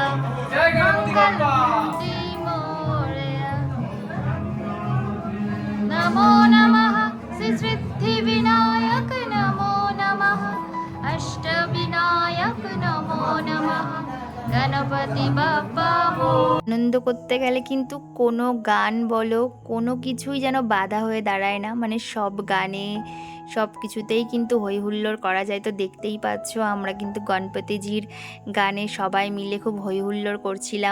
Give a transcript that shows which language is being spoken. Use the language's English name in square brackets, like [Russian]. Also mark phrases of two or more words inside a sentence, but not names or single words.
[Bangla] জয় গণপতি বাপ্পা। [Marathi] मंगलमूर्ति मोरया। नमो नमः श्री सिद्धि विनायक नमो नमः अष्टविनायक नमो नमः गणपति बाप्पा [Bangla] আনন্দ করতে গেলে কিন্তু কোনো গান বলো কোনো কিছুই যেন বাধা হয়ে দাঁড়ায় না, মানে সব গানে সব কিছুতেই কিন্তু হই হুল্লোড় করা যায়। তো দেখতেই পাচ্ছ আমরা কিন্তু গণপতিজির গানে সবাই মিলে খুব হই হুল্লোড় করছিলাম।